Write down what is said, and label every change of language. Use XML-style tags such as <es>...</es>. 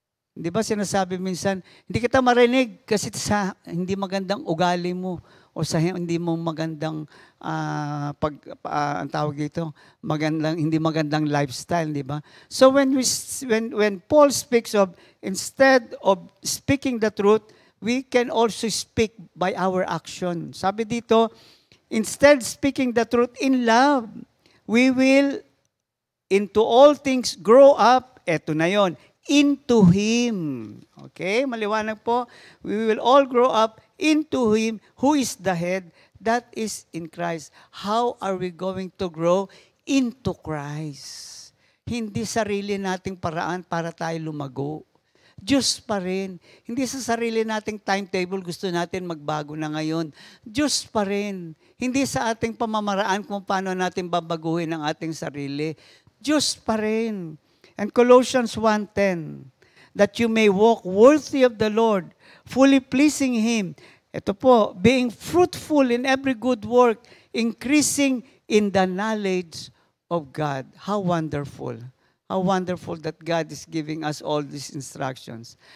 <tl>Di ba sinasabi minsan, hindi kita marinig kasi sa hindi magandang ugali mo o sa hindi mo magandang ang tawag dito, hindi magandang lifestyle, di ba?</tl> <en>So when Paul speaks of instead of speaking the truth, we can also speak by our action.</en> <tl>Sabi dito,</tl> <en>instead speaking the truth in love, we will into all things grow up,</en> <tl>eto na yon,</tl> <en>into Him. Okay,</en> <tl>maliwanag po.</tl> <en>We will all grow up into Him who is the head, that is in Christ. How are we going to grow into Christ?</en> <tl>Hindi sarili nating paraan para tayo lumago. Diyos pa rin. Hindi sa sarili nating timetable gusto natin magbago na ngayon. Diyos pa rin. Hindi sa ating pamamaraan kung paano natin babaguhin ang ating sarili. Diyos pa rin.</tl> <en>And Colossians 1:10, that you may walk worthy of the Lord, fully pleasing Him.</en> <tl>Ito po,</tl> <en>being fruitful in every good work, increasing in the knowledge of God. How wonderful. How wonderful that God is giving us all these instructions.</en>